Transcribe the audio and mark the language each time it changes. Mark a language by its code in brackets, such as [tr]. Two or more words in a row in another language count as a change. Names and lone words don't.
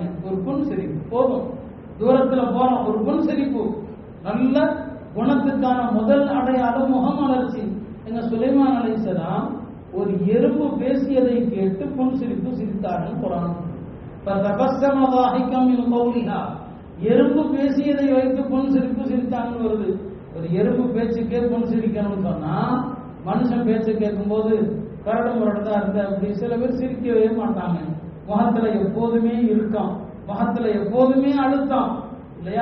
[ta] ஒரு புன் சிரிப்பு போதும், தூரத்துல போறோம் ஒரு புன் சிரிப்பு, நல்ல குணத்துக்கான முதல் அடையாளம் முகமலர்ச்சி. எங்க சுலைமான் அலைஹிஸ்ஸலாம் ஒரு எறும்பு பேசியதை கேட்டு புன் சிரிப்பு சிரித்தார்கள் குர்ஆன். [ar] ஃபதபஸ்ஸம ضاحكا من قولها, [ta] எறும்பு பேசியதை வைத்து புன் சிரிப்பு சிரித்தாங்கன்னு வருது. ஒரு எறும்பு பேச்சுக்கே புன் சிரிக்கணும்னு சொன்னா, மனுஷன் பேச்சு கேட்கும் போது கரடு முரடா இருந்த அப்படி சில பேர் சிரிக்கவே மாட்டாங்க. முகத்துல எப்போதுமே இருக்கும், முகத்துல எப்போதுமே அழுத்தம் இல்லையா.